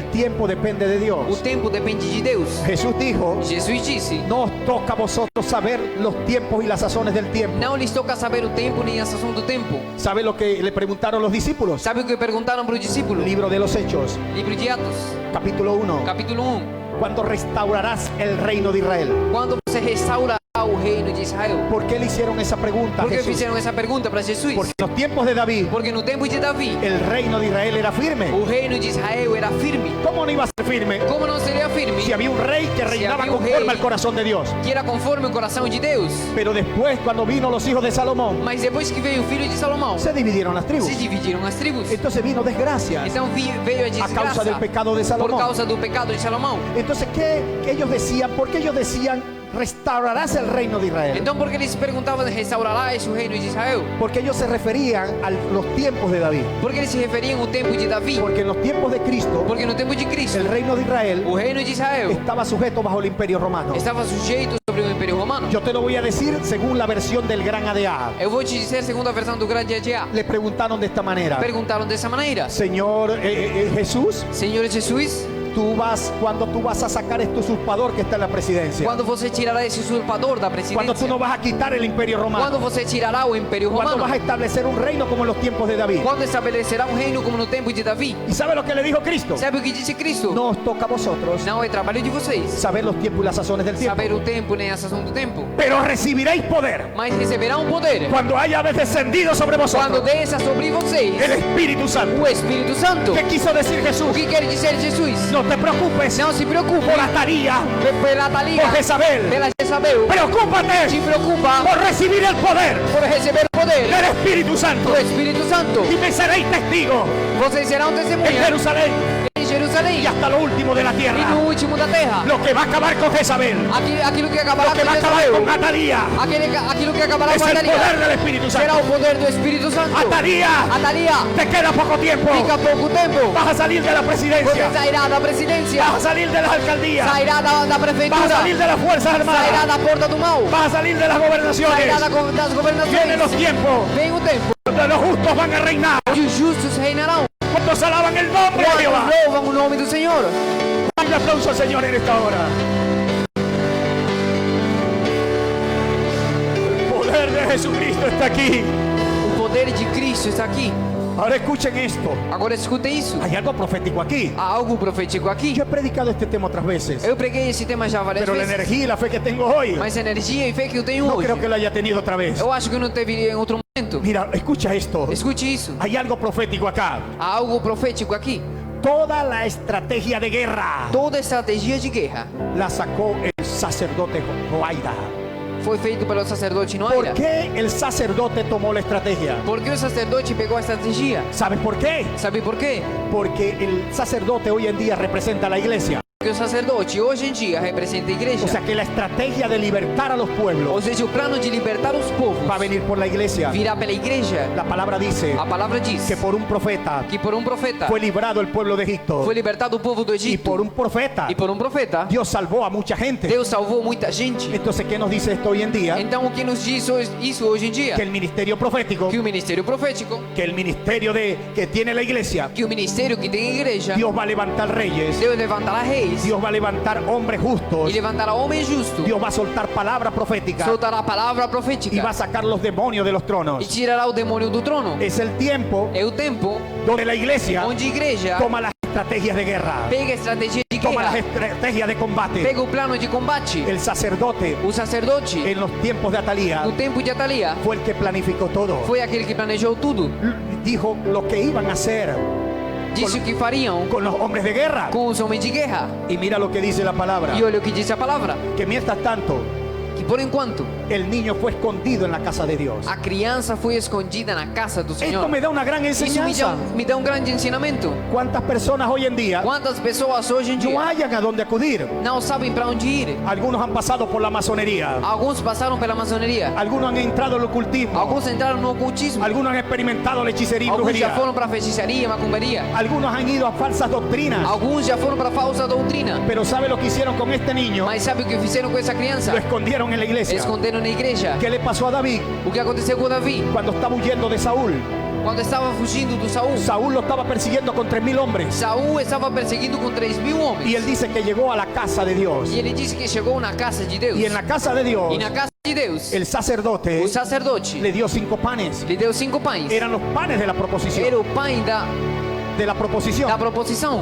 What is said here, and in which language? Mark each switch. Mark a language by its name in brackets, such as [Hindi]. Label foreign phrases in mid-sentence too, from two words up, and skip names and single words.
[Spanish] El tiempo depende de [Portuguese] O [Spanish] Dios. [Portuguese] tempo depende de Deus. [Spanish] Jesús dijo, [Portuguese] Jesus disse: [Spanish] no os toca a vosotros saber los tiempos y las sazones del tiempo. [Portuguese] não lhes toca saber o tempo nem a estação do tempo. [Spanish] ¿Sabe lo que le preguntaron los discípulos? [Portuguese] Sabe o que perguntaram para o discípulo? [Spanish] Libro de los Hechos, [Portuguese] Livro de Atos, [Spanish] capítulo 1. [Portuguese] capítulo 1. [Spanish] ¿Cuándo restaurarás el reino de Israel? [Portuguese] Quando você restaurará o reino de Israel? [Spanish] ¿Por qué le hicieron esa pregunta a [Portuguese] Por que [Spanish] Jesús? [Portuguese] fizeram essa pergunta para Jesus? [Spanish] Porque en los tiempos de David, [Portuguese] Porque no tempo de Davi, [Spanish] el reino de Israel era firme. [Portuguese] o reino de Israel era firme. [Spanish] ¿Cómo no iba a ser firme [Portuguese] Como não seria firme [Spanish] si había un rey que reinaba había un conforme rey al corazón de Dios? [Portuguese] que era conforme o coração de Deus? [Spanish] Pero después, cuando vino los hijos de Salomón, [Portuguese] Mas depois que veio o filho de Salomão, [Spanish] se dividieron las tribus. [Portuguese] se dividiram as tribos. [Spanish] Entonces vino desgracia [Portuguese] Então veio a [Spanish] a causa del [Portuguese] desgraça [Spanish] pecado de [Portuguese] por [Spanish] Salomón. [Portuguese] causa do pecado de Salomão. [Spanish] Entonces, ¿qué ellos decían? ¿Por qué ellos decían restaurarás el reino de Israel? [Portuguese] Então por que eles perguntavam restaurarás o reino de Israel? [Spanish] Porque ellos se referían a los tiempos de David. [Portuguese] Porque eles se referiam ao tempo de Davi. [Spanish] Porque en los tiempos de Cristo, [Portuguese] Porque no tempo de Cristo, [Spanish] el reino de Israel [Portuguese] o reino de Israel [Spanish] estaba sujeto bajo el imperio romano. [Portuguese] estava sujeito sobre o Império Romano. [Spanish] Yo te lo voy a decir según la versión del gran ADA. [Portuguese] Eu vou te dizer segundo a versão do grande ADA. [Spanish] Le preguntaron de esta manera: [Portuguese] Perguntaram dessa maneira: [Spanish] Señor Jesús, [Portuguese] Senhor Jesus, [Spanish] cuando tú vas a sacar este usurpador que está en la presidencia, [Portuguese] quando você tirará esse usurpador da [Spanish] cuando [Portuguese] presidência? [Spanish] tú no vas a quitar el imperio [Portuguese] Quando [Spanish] romano, [Portuguese] você tirará o Império [Spanish] cuando [Portuguese] Romano? [Spanish] vas a establecer un reino como en los tiempos de David. [Portuguese] Quando estabelecerá um reino como no tempo de Davi? [Spanish] ¿Y sabe lo que le dijo Cristo? [Portuguese] Sabe o que disse Cristo? [Spanish] No os toca a vosotros [Portuguese] Não é trabalho de vocês [Spanish] saber los tiempos y las sazones del tiempo, [Portuguese] saber o tempo nem a estação do tempo, [Spanish] pero recibiréis poder [Portuguese] mas receberá um poder [Spanish] cuando haya descendido sobre [Portuguese] quando [Spanish] vosotros [Portuguese] desça sobre vocês [Spanish] el Espíritu Santo. [Portuguese] o Espírito Santo. [Spanish] ¿Qué quiso decir [Portuguese] O [Spanish] Jesús? [Portuguese] que quer dizer Jesus? [Spanish] No te preocupes [Portuguese] Não se preocupe [Spanish] por Atalia, [Portuguese] pela Thalia, [Spanish] por Jezabel. [Portuguese] pela Jezabel. [Spanish] Preocúpate [Portuguese] Se preocupa [Spanish] por recibir el poder [Portuguese] por receber o poder [Spanish] del Espíritu Santo. [Portuguese] do Espírito Santo. [Spanish] Y me seréis testigo [Portuguese] Vocês serão [Spanish] en [Portuguese] testemunha [Spanish] Jerusalén [Portuguese] em Jerusalém [Spanish] y hasta lo último de la [Portuguese] e [Spanish] tierra. [Portuguese] no último da terra. [Spanish] Lo que va a acabar con Jezabel, [Portuguese] Aquilo que acabará [Spanish] lo que [Portuguese] com [Spanish] va a acabar con [Portuguese] Jezabel, [Spanish] Atalía, [Portuguese] aquilo que acabará [Spanish] es [Portuguese] com [Spanish] el poder [Portuguese] Atalia, [Spanish] del Espíritu [Portuguese] será [Spanish] Santo. [Portuguese] o poder do Espírito Santo. [Spanish] Atalía, [Portuguese] Atalia, [Spanish] te queda poco tiempo. [Portuguese] fica pouco tempo. [Spanish] Vas a salir de la [Portuguese] Você [Spanish] presidencia, [Portuguese] sairá da presidência, [Spanish] vas a salir de las alcaldías, [Portuguese] sairá da [Spanish] vas a [Portuguese] prefeitura, [Spanish] salir de las fuerzas [Portuguese] sairá [Spanish] armadas, [Portuguese] da porta do mal, [Spanish] vas a salir de las [Portuguese] sairá [Spanish] gobernaciones. [Portuguese] das [Spanish] Vienen los [Portuguese] governações. [Spanish] tiempos [Portuguese] Vem o tempo [Spanish] donde los justos van a reinar. [Portuguese] onde os justos reinarão. [Spanish] Cuando se alaban el nombre de [Portuguese] Quando [Spanish] Jehová. [Portuguese] louvam o nome do Senhor. [Spanish] Un aplauso al Señor en esta hora. El poder de Jesucristo está aquí. [Portuguese] O poder de Cristo está aqui. [Spanish] Ahora escuchen esto. [Portuguese] Agora escutem isso. [Spanish] Hay algo profético aquí. [Portuguese] Há algo profético aqui. [Spanish] Yo he predicado este tema otras veces, [Portuguese] Eu preguei esse tema já várias [Spanish] pero la [Portuguese] vezes. [Spanish] energía y la fe que tengo hoy, [Portuguese] Mas a energia e fé que eu tenho [Spanish] no [Portuguese] hoje, [Spanish] creo que la haya tenido otra vez. [Portuguese] eu acho que eu não teria em outro momento. [Spanish] Mira, escucha esto. [Portuguese] Escute isso. [Spanish] Hay algo profético acá. [Portuguese] Há algo profético aqui. [Spanish] Toda la estrategia de guerra [Portuguese] Toda estratégia de guerra [Spanish] la sacó el sacerdote Joaida. [Portuguese] foi feito pelo sacerdote [Spanish] ¿Por [Portuguese] Noaira. [Spanish] qué el sacerdote tomó la estrategia? [Portuguese] Por que o sacerdote pegou a estratégia? [Spanish] ¿Sabes por qué? [Portuguese] Sabe por quê? [Spanish] Porque el sacerdote hoy en día representa a la iglesia. [Portuguese] Porque o sacerdote hoje em dia representa a igreja. [Spanish] O sea que la estrategia de libertar a los [Portuguese] Ou [Spanish] pueblos [Portuguese] seja, o plano de libertar os povos [Spanish] va a venir por la iglesia. [Portuguese] virá pela igreja. [Spanish] La palabra dice [Portuguese] A palavra diz [Spanish] que por un profeta [Portuguese] que por um profeta [Spanish] fue librado el pueblo de Egipto. [Portuguese] foi libertado o povo do [Spanish] Y [Portuguese] Egito. [Spanish] por un profeta [Portuguese] E por um profeta, [Spanish] Dios salvó a mucha gente. [Portuguese] Deus salvou muita gente. [Spanish] Entonces, ¿qué nos dice esto hoy en día? [Portuguese] Então o que nos diz isso hoje em dia? [Spanish] Que el ministerio profético, [Portuguese] Que o ministério profético, [Spanish] que el ministerio que tiene la iglesia, [Portuguese] que o ministério que tem a igreja, [Spanish] Dios va a levantar reyes, [Portuguese] Deus levantará reis [Spanish] Dios va a levantar hombres justos, [Portuguese] e levantará homens justos. [Spanish] Dios va a soltar palabra profética [Portuguese] Soltará a palavra [Spanish] y va a [Portuguese] profética [Spanish] sacar los demonios de los [Portuguese] e [Spanish] tronos. [Portuguese] tirará o demônio do trono. [Spanish] Es el tiempo [Portuguese] É o tempo [Spanish] donde la iglesia [Portuguese] onde a igreja [Spanish] toma las estrategias de guerra. [Portuguese] pega a estratégia de de [Spanish] toma las [Portuguese] guerra, [Spanish] estrategias de combate. [Portuguese] pega o plano de combate. [Spanish] El sacerdote [Portuguese] O sacerdote, [Spanish] en los tiempos de Atalía [Portuguese] no tempo de Atalia, [Spanish] fue el que planificó todo. [Portuguese] foi aquele que planejou tudo. [Spanish] Dijo lo que iban a hacer [Portuguese] Disse o que fariam [Spanish] con los hombres de guerra. [Portuguese] com os homens de guerra. [Spanish] Y mira lo que dice la palabra. [Portuguese] E olha o que diz a palavra, [Spanish] Que mientras tanto, [Portuguese] que por enquanto [Spanish] el niño fue escondido en la casa de Dios. [Portuguese] a criança foi escondida na casa do [Spanish] Esto [Portuguese] Senhor. [Spanish] me da una gran [Portuguese] Isso [Spanish] enseñanza. [Portuguese] me dá grande ensinamento. [Spanish] ¿Cuántas personas hoy en día [Portuguese] Quantas pessoas hoje em [Spanish] no [Portuguese] dia [Spanish] hayan a dónde acudir? [Portuguese] não sabem para onde ir? [Spanish] Algunos han pasado por la masonería. [Portuguese] Alguns passaram pela maçonaria, [Spanish] Algunos han entrado al ocultismo. [Portuguese] alguns entraram no ocultismo, [Spanish] Algunos han experimentado la hechicería y [Portuguese] alguns já [Spanish] brujería. [Portuguese] foram para feitiçaria, macumbaria, [Spanish] Algunos han ido a falsas doctrinas. [Portuguese] alguns já foram para falsa doutrina. [Spanish] Pero ¿sabe lo que hicieron con este niño? [Portuguese] Mas sabe o que fizeram com essa criança? [Spanish] Lo escondieron en la iglesia. [Portuguese] Esconderam na igreja. [Spanish] ¿Qué le pasó a David [Portuguese] O que aconteceu com Davi? [Spanish] cuando estaba huyendo de Saúl? [Portuguese] Quando estava fugindo do Saul. [Spanish] Saúl lo estaba persiguiendo con 3,000 hombres. [Portuguese] Saul estava perseguindo com 3.000 homens. [Spanish] Y él dice que llegó a la casa de Dios. [Portuguese] E ele disse que chegou na casa de Deus. [Spanish] Y en la casa de Dios, [Portuguese] E na casa de Deus, [Spanish] el sacerdote [Portuguese] o sacerdote [Spanish] le dio 5 panes. [Portuguese] lhe deu 5 pães. [Spanish] Eran los panes de la proposición. [Portuguese] Era o pão da proposição.